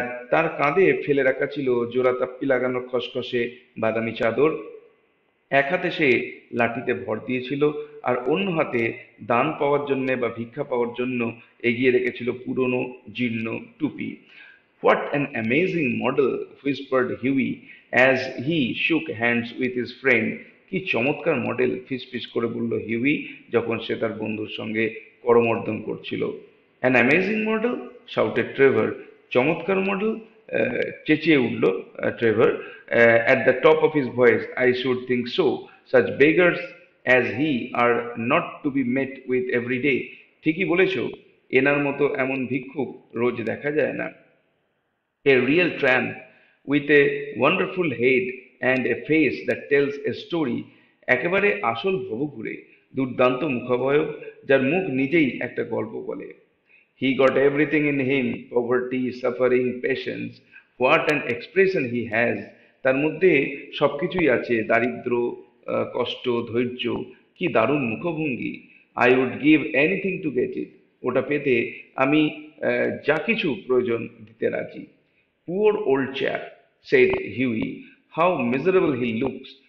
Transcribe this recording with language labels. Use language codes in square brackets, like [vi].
[bn] তার কাঁধে ফেলে রাখা ছিল জোড়া তাপ্পি লাগানো খসখসে বাদামি চাদর, এক হাতে সে লাঠিতে ভর দিয়েছিল, আর অন্য হাতে দান পাওয়ার জন্যে বা ভিক্ষা পাওয়ার জন্য এগিয়ে রেখেছিল পুরনো জীর্ণ টুপি। [en] "What an amazing model!" whispered Hughie as he shook hands with his friend. [bn] কি চমৎকার মডেল! ফিসফিস করে বলল হিউই যখন সে তার বন্ধুর সঙ্গে করমর্দন করছিল। [en] "An amazing model!" shouted Trevor. [bn] চমৎকার মডেল! চেঁচিয়ে উঠল Trevor [en] at the top of his voice. "I should think so. Such beggars as he are not to be met with every day." [bn] ঠিকই বলেছ, এনার মতো এমন ভিক্ষুক রোজ দেখা যায় না। [en] A real tramp with a wonderful head and a face that tells a story, [bn] একেবারে আসল ভবঘুরে, দুর্দান্ত মুখাবয়ব, যার মুখ নিজেই একটা গল্প বলে। [en] He got everything in him: poverty, suffering, patience. What an expression he has! [bn] তার মধ্যে সবকিছুই আছে, দারিদ্র্য, কষ্ট, ধৈর্য। কি দারুণ মুখভঙ্গি! [en] I would give anything to get it. [bn] ওটা পেতে আমি যা কিছু প্রয়োজন দিতে রাজি। [en] "Poor old chap," said Hughie. "How miserable he looks!